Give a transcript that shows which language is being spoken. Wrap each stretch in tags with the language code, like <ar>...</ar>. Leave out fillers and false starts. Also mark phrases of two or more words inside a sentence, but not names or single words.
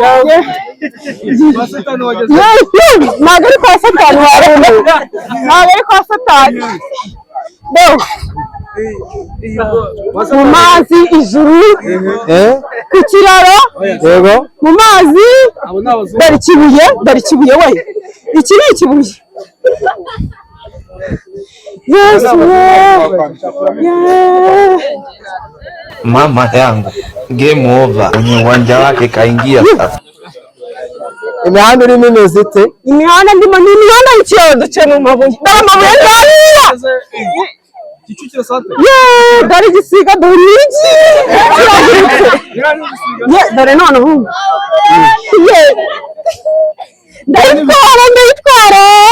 <rw>ntabwo ari kwa satani warumva ntabwo ari kwa satani mu mazi ijuru ku kiraro mu mazi dore ikibuye we iki ni ikibuye Yesu</rw> <sw>Mama yangu</sw> <en>game over,</en> <sw>uwanja wake kaingia sasa.</sw> <rw>Imihanda irimo imeze ite? Imihanda ndimo ni imihanda y'ikiyodo duce mu mabuye. Dore amabuye ndariya. Kicukiro santere. Dore igisiga dore iki. Dore none ubu. Ndayitwara.</rw>